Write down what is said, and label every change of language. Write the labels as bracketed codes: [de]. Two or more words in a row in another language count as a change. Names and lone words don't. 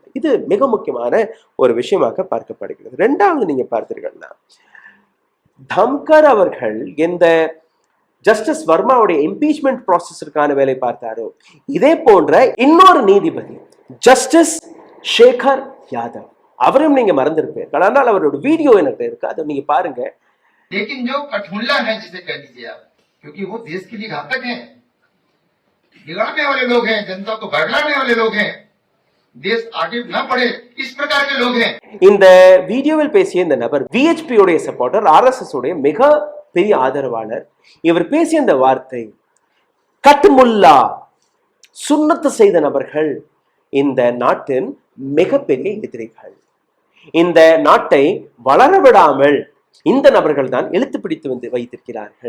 [ta] இது மிக முக்கியமான ஒரு விஷயமாக பார்க்கப்படுகிறது. 2வது நீங்க பார்த்தீர்கள்னா தம்கர் அவர்கள் எந்த ஜஸ்டிஸ் வர்மாவுடைய [en] impeachment process [ta] வேலை பார்த்தாரோ, இதே போன்ற இன்னொரு நீதிபதி ஜஸ்டிஸ் சேகர் யாதவ் அவரையும் நீங்க மறந்திருப்பீர்கள். ஆனால் அவரோட வீடியோ எனக்கு இருக்கு, அதை நீங்க பாருங்க. [hi] लेकिन जो कठमुल्ला है जिसे कह लीजिए आप, क्योंकि वो देश के लिए घातक हैं, बिगाड़ने वाले लोग हैं, जनता को बरगलाने वाले लोग हैं, देश आगे न बढ़े इस प्रकार के लोग हैं. [ta] இந்த வீடியோவில் பேசிய இந்த நபர் VHP உடைய சப்போர்ட்டர், RSS உடைய மிக பெரிய ஆதரவாளர். இவர் பேசிய இந்த வார்த்தை கட்முல்லா, சுன்னத்து செய்த நபர்கள் இந்த நாட்டின் மிகப்பெரிய எதிரிகள். இந்த நாட்டை வளர விடாமல் இந்த நபர்கள் தான் இழுத்து பிடித்து வைத்திருக்கிறார்கள்.